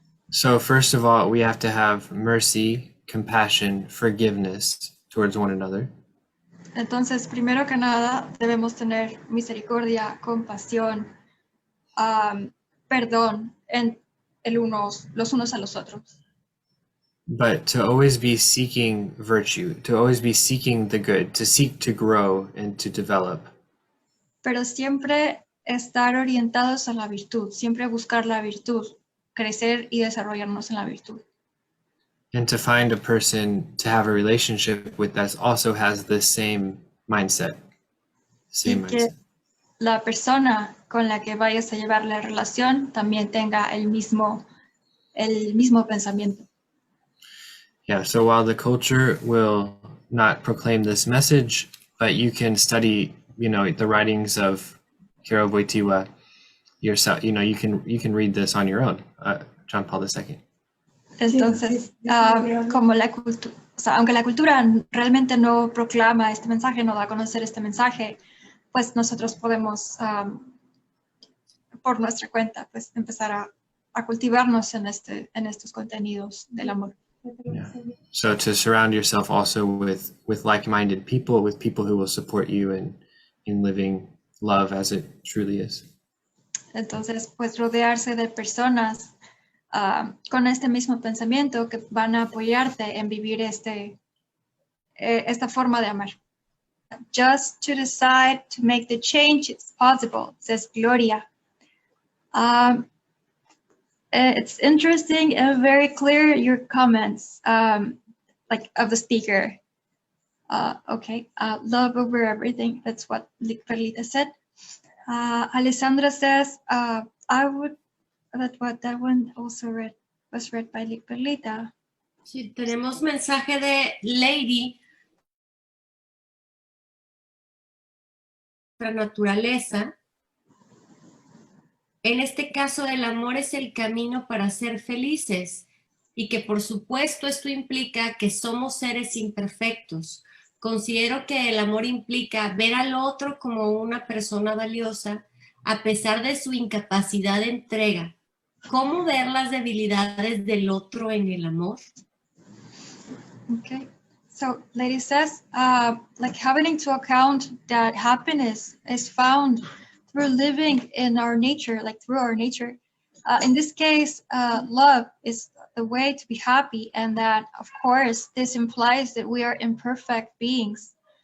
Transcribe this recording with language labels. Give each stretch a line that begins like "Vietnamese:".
English: So first of all, we have to have mercy, compassion, forgiveness towards one another.
Spanish: Entonces, primero que nada, debemos tener misericordia, compasión, perdón en los unos a los otros.
English: But to always be seeking virtue, to always be seeking the good, to seek to grow and to develop.
Spanish: Pero siempre estar orientados a la virtud, siempre buscar la virtud, crecer y desarrollarnos en la virtud.
English: And to find a person to have a relationship with that also has the same mindset. Same
Spanish: Y que
English: mindset.
Spanish: la persona con la que vayas a llevar la relación también tenga el mismo pensamiento.
English: Yeah, so while the culture will not proclaim this message, but you can study, you know, the writings of Karol Wojtyla yourself, you know, you can read this on your own, John Paul II.
Spanish: Entonces, como la cultura, o sea, aunque la cultura realmente no proclama este mensaje, no da a conocer este mensaje, pues nosotros podemos, por nuestra cuenta, pues empezar a cultivarnos en estos contenidos del amor.
English: Yeah. So to surround yourself also with like-minded people, with people who will support you in living love as it truly is.
Spanish: Entonces, pues rodearse de personas con este mismo pensamiento que van a apoyarte en vivir esta forma de amar.
English: Just to decide to make the change is possible, says Gloria. It's interesting and very clear your comments, like of the speaker. Okay, love over everything. That's what Perlita said. Alessandra says, I would, that one also was read by Perlita.
Spanish: Sí, tenemos mensaje de Lady. Naturaleza. En este caso, el amor es el camino para ser felices y que por supuesto esto implica que somos seres imperfectos. Considero que el amor implica ver al otro como una persona valiosa a pesar de su incapacidad de entrega. ¿Cómo ver las debilidades del otro en el amor?
English: Okay, so Lady says, like having into account that happiness is found through living in our nature, like through our nature. In this case, love is the way to be happy, and that, of course, this implies that we are imperfect beings.